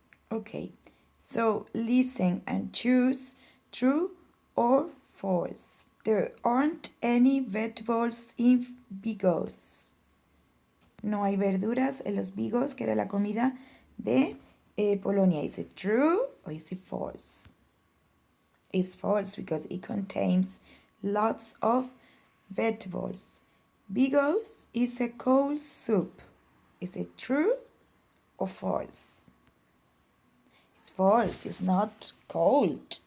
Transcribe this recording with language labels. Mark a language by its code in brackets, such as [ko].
[en] Okay, so listen and choose true or false. There aren't any vegetables in bigos. [es] No hay verduras en los bigos, que era la comida de Polonia. [en] Is it true or is it false? It's false because it contains lots of vegetables. Bigos is a cold soup. Is it true or false? It's false. It's not cold.